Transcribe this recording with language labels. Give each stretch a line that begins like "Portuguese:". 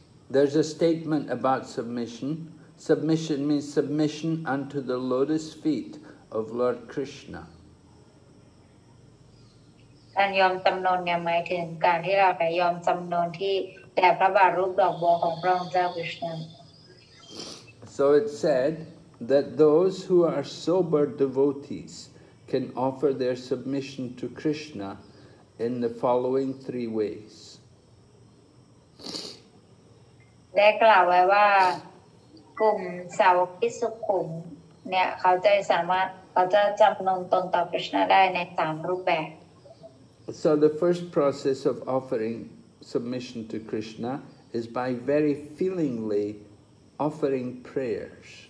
English: There's a statement about submission. Submission means submission unto the lotus feet of Lord Krishna.
Thai: การยอมจำนนเนี่ยหมายถึงการที่เราไปยอมจำนนที่แด่พระบาทรูปดอกบัวของพระองค์เจ้าคริชนา
English: So it said that those who are sober devotees can offer their submission to Krishna in the following 3 ways.
Thai: ได้กล่าวไว้ว่ากลุ่มสาวกที่สุขุมเนี่ยเขาจะจำนนตนต่อคริชนาได้ใน3 รูปแบบ
English: So the first process of offering submission to Krishna is by very feelingly offering prayers.